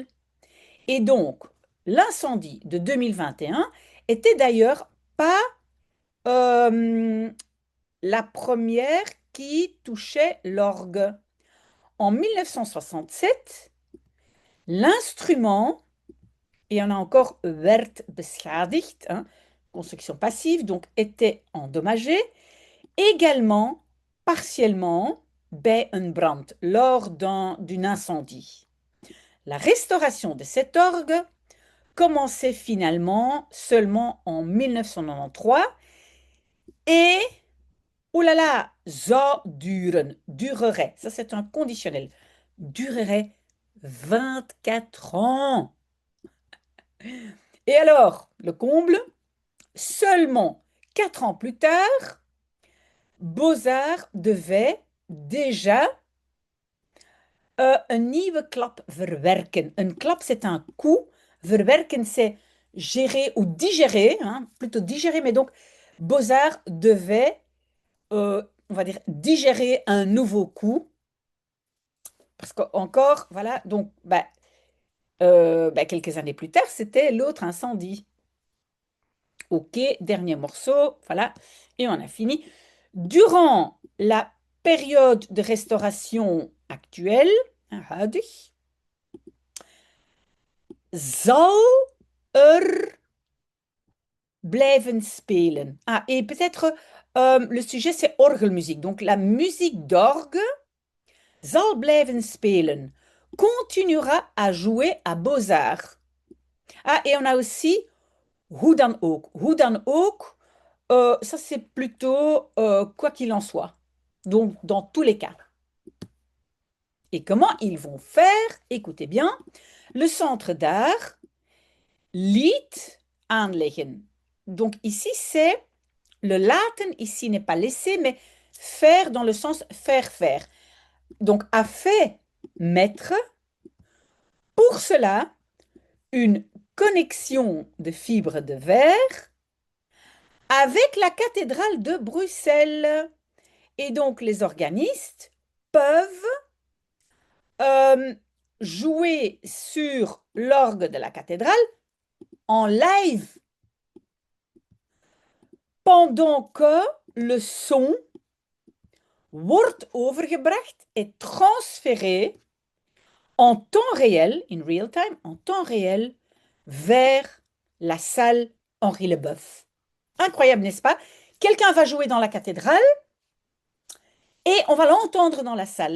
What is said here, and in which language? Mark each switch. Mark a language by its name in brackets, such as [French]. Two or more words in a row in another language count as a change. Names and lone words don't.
[French] Et donc, l'incendie de 2021 était d'ailleurs pas la première qui touchait l'orgue. En 1967, l'instrument, et on a encore [Dutch] werd beschadigd, [French] hein, construction passive, donc était endommagé, également partiellement [Dutch] bij een brand, [French] lors d'un incendie. La restauration de cet orgue commençait finalement seulement en 1993 et, oh là là, [Dutch] zou duren, [French] durerait, ça c'est un conditionnel, durerait 24 ans. Et alors, le comble, seulement 4 ans plus tard, Beaux-Arts devait déjà [Dutch] een nieuwe klap verwerken. Een klap, [French] c'est un coup. Verwerken, c'est gérer ou digérer, hein, plutôt digérer, mais donc Beaux-Arts devait, on va dire, digérer un nouveau coup. Parce qu'encore, voilà, donc, quelques années plus tard, c'était l'autre incendie. Ok, dernier morceau, voilà, et on a fini. Durant la période de restauration actuelle, [Dutch] huidig, zal blijven spelen. [French] Ah, et peut-être le sujet c'est orgelmuziek. Donc la musique d'orgue [Dutch] zal blijven spelen, [French] continuera à jouer à Beaux-Arts. Ah, et on a aussi [Dutch] hoe dan ook. Hoe dan ook, [French] ça c'est plutôt quoi qu'il en soit. Donc dans tous les cas. Et comment ils vont faire? Écoutez bien. Le centre d'art [Dutch] liet aanleggen. [French] Donc ici c'est le laten, ici n'est pas laisser, mais faire dans le sens faire faire. Donc a fait mettre pour cela une connexion de fibres de verre avec la cathédrale de Bruxelles. Et donc les organistes peuvent euh, jouer sur l'orgue de la cathédrale en live pendant que le son [Dutch] wordt overgebracht [French] et transféré en temps réel, [English] in real time, [French] en temps réel, vers la salle Henri Leboeuf. Incroyable, n'est-ce pas? Quelqu'un va jouer dans la cathédrale et on va l'entendre dans la salle.